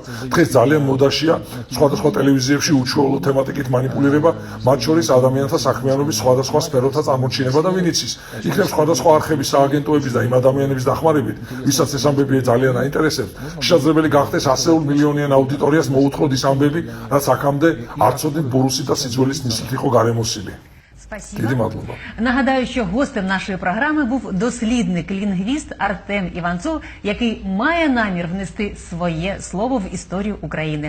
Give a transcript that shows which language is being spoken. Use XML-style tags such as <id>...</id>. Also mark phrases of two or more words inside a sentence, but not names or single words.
<ka>დღეს ძალიან მოდაშია სხვადასხვა ტელევიზიებში უჩვეულო თემატიკით манипулირება, მათ შორის ადამიანთა საქმიანობის სხვადასხვა სფეროთა წარმოჩინება და ვინ იცის, იქნებ სხვადასხვა არხების, სააგენტოების და იმ ადამიანების დახმარებით, ვისაც ეს ამბები ძალიან აინტერესებს, შესაძლებელი გახდეს ასეულ მილიონიან აუდიტორიას მოუთხროთ ის ამბები, რაც აქამდე არ ცოდნით ბურუსი და სიძველის ნისლით იყო გარემოსილი. Დიდი მადლობა.</ka> <uk>Нагадаю, що гостем нашої програми був дослідник-лінгвіст Артем Іванцов, який має намір внести своє слово в історію України.</uk>